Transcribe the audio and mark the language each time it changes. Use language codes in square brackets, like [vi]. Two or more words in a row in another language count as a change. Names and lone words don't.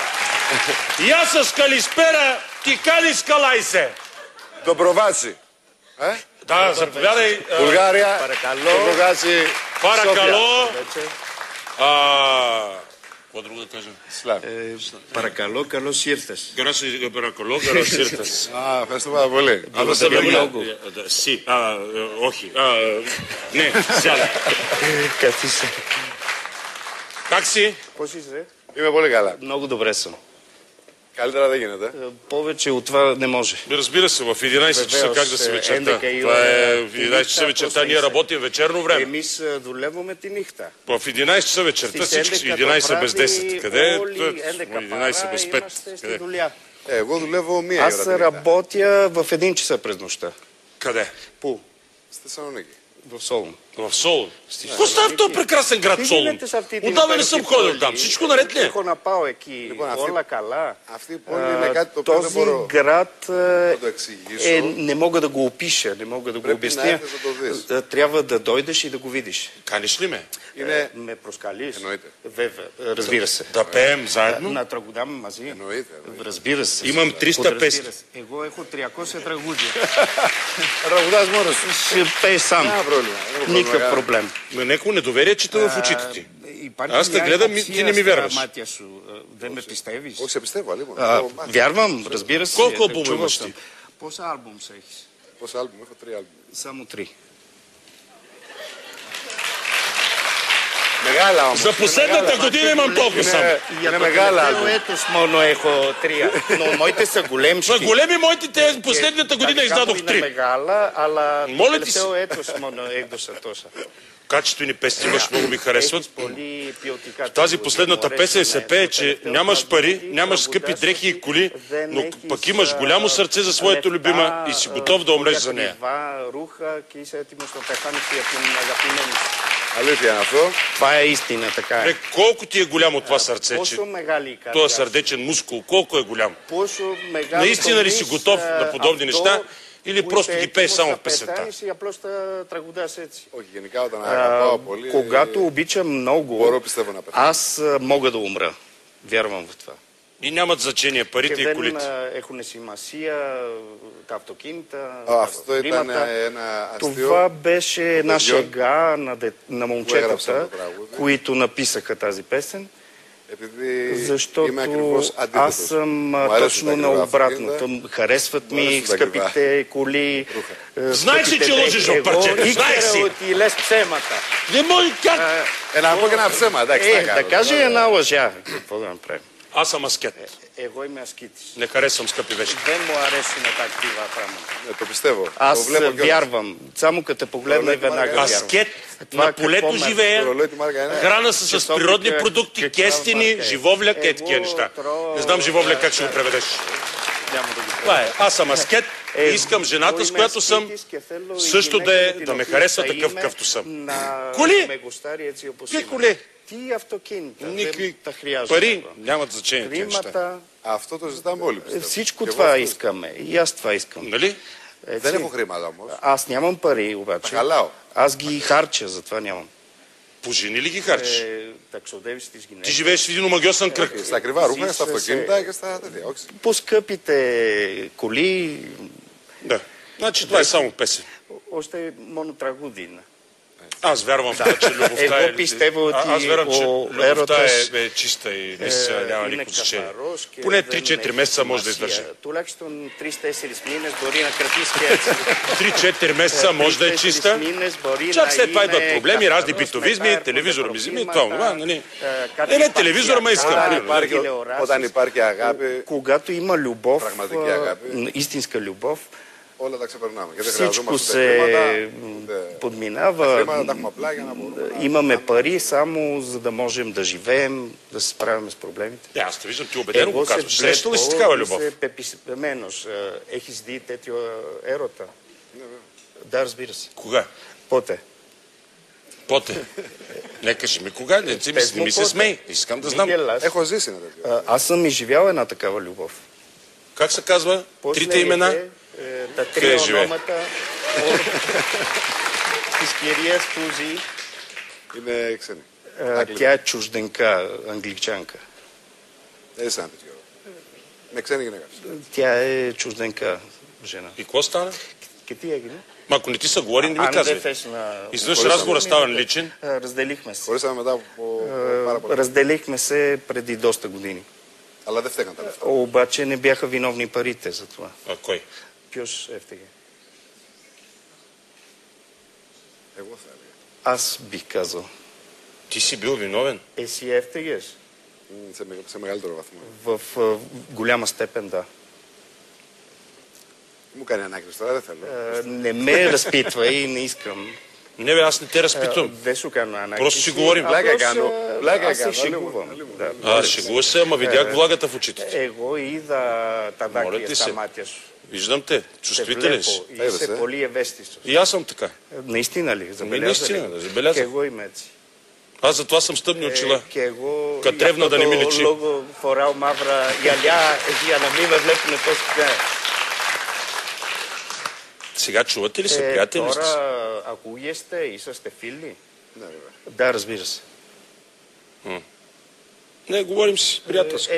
[el] Γεια σας, καλησπέρα, τι κάνεις καλά είσαι? Το προβάτσι. [bg] Да, заповядай. Bulgarija, [el] Παρακαλώ. [bg] Доброгаци, Паракало. Какво друго да кажа? Слав. [el] Παρακαλώ, καλώς ήρθες. Паракало, καλώς ήρθες. Ευχαριστώ πάρα πολύ. Αλλά σε [bg] много. Си. [el] Όχι. Ναι, сяда. Καθίσε. [bg] Как си? [el] Πώς είσαι? Είμαι πολύ καλά. [bg] Много добре съм. [el] Καλύτερα δεν γίνεται. [bg] Повече от това не може. Разбира се, в 11 часа как да се вечерта? Това е в 11 часа вечерта, ние работим вечерно време. [el] Εμείς δουλεύουμε τη νύχτα. [bg] В 11 часа вечерта, всички са 11 без 10. Къде е? 11 без 5. [el] Είμαστε στη δουλειά. Εγώ δουλεύω μία [bg] Аз [el] ώρα. τη νύχτα. [bg] работя в 1 часа през нощта. Къде? [el] Πού? Στη Θεσσαλονίκη. [bg] В Солун. В Солун. Какво става в този прекрасен град Солун? Отдавна не съм ходил там. Всичко наред ли е? [el] Έχω να πάω εκεί. Λοιπόν, Όλα καλά. Αυτή η πόλη είναι κάτι το οποίο δεν [bg] Този [el] μπορώ [bg] град [el] να το εξηγήσω. [bg] не мога да го опиша, не мога да го [el] Πρέπει [bg] обясня. [el] να έρθεις να το δεις. [bg] Трябва да дойдеш и да го видиш. Каниш ли ме? [el] Είναι... [bg] Ме проскалиш? [el] Εννοείται. Βέβαια, [bg] разбира се. Да пеем заедно? [el] Να τραγουδάμε μαζί. Εννοείται. [bg] Разбира се. Имам 300 песни. [el] Εγώ έχω 300 τραγούδια. Τραγουδάς μόνος σου. [bg] Ще пееш сам. Няма πρόβλημα. Никакъв проблем. На някакво недоверие чета в очите ти. [el] Υπάρχει [bg] Аз те [el] μια [bg] гледам и [el] υποψία [bg] ти не ми [el] στα [bg] вярваш. [el] μάτια σου. Δεν με πιστεύεις? Όχι, σε πιστεύω, λοιπόν. [bg] Вярвам, разбира се. Колко албума чувал имаш съм. ти? [el] Πόσα άλμπουμς έχεις? Πόσα άλμπουμ, έχω 3 άλμπουμ. [bg] Само 3. [el] Μεγάλα όμως. [bg] За последната година имам толкова само. [el] Είναι μεγάλα Τελευταίο άλμπουμ. έτος μόνο έχω 3. [bg] Но моите са големшки. За големи моите те последната година Така издадох [el] είναι [bg] 3. [el] μεγάλα, αλλά το [bg] Моля ти [el] τελευταίο [bg] се. [el] έτος μόνο έκδοσα тόσα. [bg] Качествени песни имаш, много ми харесват. [el] Έχεις πολύ ποιοτικά [bg] Тази [el] τραγούδια. [bg] последната [el] Μου [bg] песен [el] αρέσουν, [bg] се пее, [el] το [bg] че [el] τελευταίο [bg] нямаш [el] τραγούδι, [bg] пари, нямаш скъпи [el] τραγουδάς [bg] дрехи и [el] ότι [bg] коли, [el] δεν [bg] но [el] έχεις, [bg] пък имаш голямо сърце за своето [el] λεφτά, [bg] любима и си готов да умреш за нея. [el] ακριβά ρούχα και είσαι έτοιμος να πεθάνεις για την αγαπημένη σου. Αλήθεια είναι αυτό. [bg] Това е истина, така е. Колко ти е голямо това сърце, че [el] Пόσο μεγάλη η καρδιά [bg] този [el] σου, [bg] сърдечен мускул, колко е голям? [el] πόσο μεγάλο [bg] Наистина ли [el] το [bg] си [el] εις, [bg] готов на подобни [el] αυτό [bg] неща или [el] που [bg] просто [el] είσαι [bg] ги пееш [el] έτοιμος [bg] само [el] να [bg] в песента? [el] πεθάνεις ή απλώς τα τραγουδάς έτσι. Όχι, γενικά όταν αγαπάω πολύ. [bg] Когато обичам много, [el] Μπορώ, πιστεύω, να πεθάνω. [bg] аз мога да умра. Вярвам в това. И нямат значение [el] Και [bg] парите и [el] δεν [bg] колите. [el] έχουν σημασία τα αυτοκίνητα, Αυτό τα ήταν χρήματα. ένα αστείο. [bg] Това беше една [el] παιδιών [bg] шега на [el] έγραψαν [bg] момчетата, [el] το τραγούδι. [bg] които написаха тази песен, [el] Επειδή [bg] защото [el] είμαι ακριβώς [bg] аз [el] αντίθετος. [bg] съм [el] Μου αρέσουν [bg] точно [el] τα ακριβά [bg] наобратно. [el] αυτοκίνητα. [bg] Харесват [el] Μου [bg] ми [el] αρέσουν τα [bg] скъпите коли, Знаеш ли, скъпите че лъжеш, дрехи. парче? [el] Εγώ [bg] Знаеш [el] ήξερα [bg] си. [el] ότι λες ψέματα. [bg] Не може как? [el] Να πω και ένα ψέμα, εντάξει. τι να [bg] Да [el] κάνω. [bg] кажи една лъжа. Какво да направим? Аз съм аскет. [el] Εγώ είμαι ασκήτης. [bg] Не харесвам скъпи вещи. [el] Δεν μου αρέσουν τα актива πράγματα. Το πιστεύω. [bg] Аз [el] Το βλέπω κιόλας. [bg] вярвам. Само като те погледна и веднага вярвам. Аскет, Това на полето какво ме- живея, [el] Το ρολόι τη Μάρκα είναι. [bg] храна се с Часовника, природни продукти, каква кестени, марка е? живовляк, е Его, такива неща. тро, Не знам живовляк как ще го преведеш. Няма да го Това е. Аз съм аскет и искам жената, с която съм, също да ме харесва такъв, какъвто съм. Коли? Какви коли? [el] Τι αυτοκίνητα. [bg] Никакви [el] Δεν τα χρειάζομαι. [bg] пари нямат значение тези неща. [el] Χρήματα. Αυτό το ζητάμε όλοι, πιστεύω. [bg] Всичко [el] Και εγώ [bg] това [el] αυτό. [bg] искаме. И аз това искам. Нали? [el] Δεν έχω χρήματα όμως. [bg] Аз нямам пари обаче. [el] Τα χαλάω. [bg] Аз ги харча, затова нямам. По жени ли ги харчиш? [el] Τα ξοδεύεις τις [bg] Ти [el] γυναίκες. [bg] живееш в един омагьосан кръг. [el] Στα ακριβά ρούχα, Ζεις στα σε- αυτοκίνητα και στα τέτοια. Όχι. [bg] По скъпите коли, Да. Значи това е само песен. [el] още μόνο τραγούδι είναι. [bg] Аз вярвам в това, че любовта [el] Εγώ [bg] е... [el] πιστεύω ότι [bg] Аз вярвам, че [el] ο [bg] любовта [el] έρωτας [bg] е чиста и наистина няма [el] είναι [bg] никакво значение. [el] καθαρός και [bg] Поне [el] δεν [bg] 3-4 [el] έχει [bg] месеца може да [el] σημασία. [bg] издържи. [el] Τουλάχιστον 3-4 μήνες μπορεί να κρατήσει και έτσι. [bg] 3-4 месеца може да е [el] 3-4 [bg] чиста. [el] μήνες μπορεί [bg] Чак [el] να [bg] след това [el] είναι [bg] идват проблеми, разни [el] καθαρός, [bg] битовизми, [el] μετά [bg] телевизора ми [el] έρχονται [bg] вземи, [el] προβλήματα, [bg] това, това, нали? [el] κάτι [bg] Не, телевизора ме искам. [el] υπαρξιακά, [bg] нали? [el] Υπάρχει, τηλεοράσεις. όταν υπάρχει αγάπη, [bg] Когато има любов, [el] Πραγματική αγάπη. [bg] истинска любов, [el] όλα τα ξεπερνάμε. Και δεν [bg] всичко [el] χρειαζόμαστε ούτε χρήματα, [bg] се [el] ούτε... Τα [bg] подминава. [el] χρήματα τα έχουμε απλά για να μπορούμε να... [bg] Имаме пари само за да можем да живеем, да се справяме с проблемите. Аз те виждам, ти убедено го [el] Εγώ σε [bg] казваш. Срещал ли си такава любов? [el] Είσαι пеписменος. Έχεις δει τέτοιο έρωτα? [bg] Да, разбира се. Кога? [el] Πότε? [bg] Поте. Не кажи ми кога, не Пес му ми се поте. смей. Искам да [el] Μην [bg] знам. [el] γελάς. Έχω ζήσει ένα τέτοιο. [bg] Аз съм изживял една такава любов. Как се казва? [el] Πώς [bg] Трите [el] λέγεται, [bg] имена? [el] Τα [bg] Къде [el] τρία [bg] живее? [el] ονόματα της κυρίας Τούζη. Είναι ξένη. [bg] Тя е чужденка, англичанка. [el] Έτσι ένα τέτοιο. Με ξένη γυναίκα. [bg] Тя е чужденка жена. И какво стана? [el] Και τι έγινε? [bg] Ма ако не ти са говори, не ми [el] Αν δεν [bg] казвай. [el] θες να... [bg] Изведнъж разговор става личен. Разделихме се. [el] Χωρίσαμε μετά από πάρα πολύ. [bg] Разделихме се преди доста години. [el] Αλλά δεν φταίγαν τα λεφτά. [bg] Обаче не бяха виновни парите за това. А кой? [el] Ποιος έφταιγε? Εγώ θα έλεγα. [bg] Аз бих казал. Ти си бил виновен. [el] Εσύ έφταιγες? Σε μεγαλύτερο βαθμό. [bg] В голяма степен, да. [el] Μου κάνει ανάκριση τώρα, δεν θέλω. [bg] Не ме разпитвай, не искам. Не бе, аз не те разпитвам. [el] Δεν σου κάνω ανάκριση. [bg] Просто си говорим. [el] Πλάκα κάνω. Πλάκα [bg] Аз се [el] κάνω. [bg] шегувам. Да. А, шегуваш се, ама видях влагата в очите ти. [el] Εγώ είδα τα δάκρυα [bg] ти [el] στα [bg] се. [el] μάτια σου. [bg] Виждам те. Те Чувствителен си. [el] βλέπω. Είσαι πολύ ευαίσθητος. [bg] И аз съм така. Наистина ли? Забеляза наистина, ли? забелязах. [el] Και εγώ είμαι έτσι. [bg] Аз затова съм с тъмни очила. [el] Και εγώ [bg] Κατρεύνα да не ми личи. [el] λόγω φοράω μαύρα γυαλιά για να μην με βλέπουν τόσο πια. [bg] Сега чувате ли се? Приятели ли сте? [el] Τώρα ακούγεστε, είσαστε φίλοι? Ναι, βέβαια. [bg] Да, разбира се. Не, говорим си приятелски.